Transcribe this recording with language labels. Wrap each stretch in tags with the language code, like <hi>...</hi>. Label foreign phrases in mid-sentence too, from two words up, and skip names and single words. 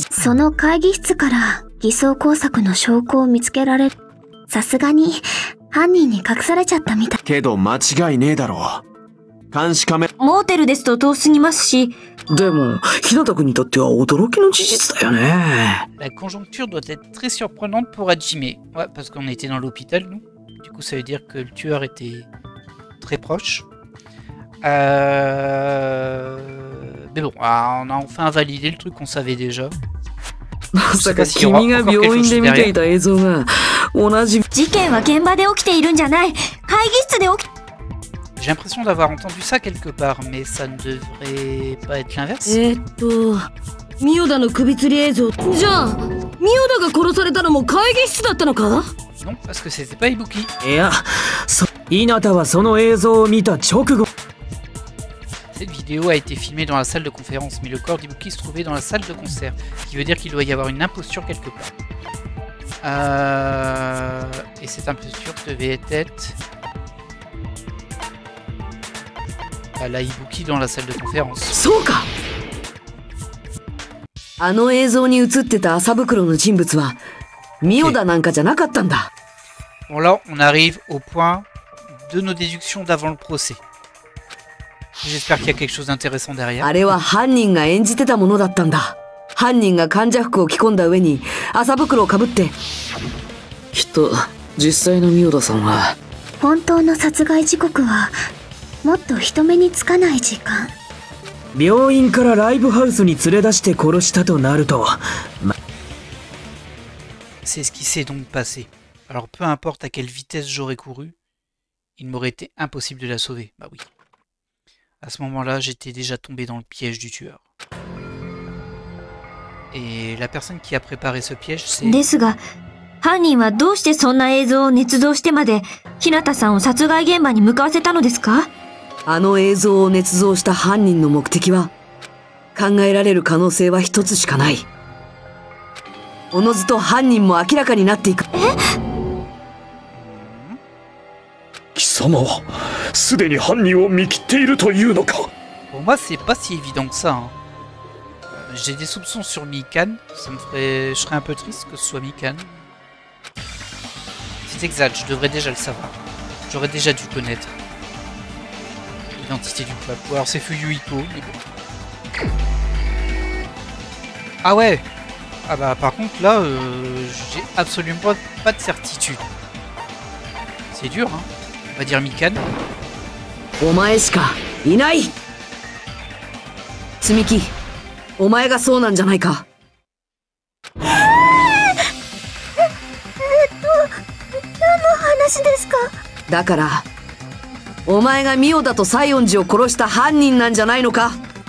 <ja>その会議室から偽装工作の証拠を見つけられる。さすがに犯人に隠されちゃったみたい。けど間違いねえだろう。監視カメラ。モーテルですと遠すぎますし。でも、日向君にとっては驚きの事実だよね。</ja> <fr>La conjoncture doit être très surprenante pour Hajime. Ouais, parce qu'on était dans l'hôpital, nous. Du coup, ça veut dire que le tueur était très proche. Mais bon, on a enfin validé le truc qu'on savait déjà.</fr> <ja>まさか君が病院で見ていた映像が同じ。事件は現場で起きているんじゃない。会議室で起き。</ja> <fr>J'ai l'impression d'avoir entendu ça quelque part, mais ça ne devrait pas être l'inverse.</fr> <ja>ミオダの首吊り映像。じゃあ、ミオダが殺されたのも会議室だったのか？</ja> <fr>Non, parce que c'était pas Ibuki.</fr> <ja>いや、稲田はその映像を見た直後。</ja> <fr>Cette vidéo a été filmée dans la salle de conférence, mais le corps d'Ibuki se trouvait dans la salle de concert, ce qui veut dire qu'il doit y avoir une imposture quelque part. Et cette imposture devait être... la Ibuki dans la salle de conférence.</fr> <ja>そうか。あの映像に映ってた麻袋の人物はミオダなんかじゃなかったんだ。</ja> <fr>Bon là, on arrive au point de nos déductions d'avant le procès. J'espère qu'il y a quelque chose d'intéressant derrière.</fr> <ja>あれは犯人が演じてたものだったんだ。犯人が患者服を着込んだ上に麻袋をかぶって。きっと実際のミオダさんは本当の殺害時刻はもっと人目につかない時間。病院からライブハウスに連れ出して殺したとなると、</ja> <fr>C'est ce qui s'est donc passé. Alors peu importe à quelle vitesse j'aurais couru, il m'aurait été impossible de la sauver. Bah oui. À ce moment-là, j'étais déjà tombé dans le piège du tueur. Et la personne qui a préparé ce piège, c'est...</fr> <ja>ですが、犯人はどうしてそんな映像を捏造してまで、日向さんを殺害現場に向かわせたのですか？あの映像を捏造した犯人の目的は、考えられる可能性は一つしかない。おのずと犯人も明らかになっていく。貴様はすでに犯人を見切っているというのか。</ja> <fr>Pour moi, c'est pas si évident que ça. Hein. J'ai des soupçons sur Mikan. Je serais un peu triste que ce soit Mikan. C'est exact, je devrais déjà le savoir. J'aurais déjà dû connaître l'identité du pape. Ou alors c'est Fuyuhiko, mais bon. Ah ouais. Ah bah par contre là, j'ai absolument pas de certitude. C'est dur, hein. On va dire Mikan.</fr> <ja>お前しかいない。積み木、お前がそうなんじゃないか。何の話ですか？だから、お前がミオダと西園寺を殺した犯人なんじゃないのか。</ja>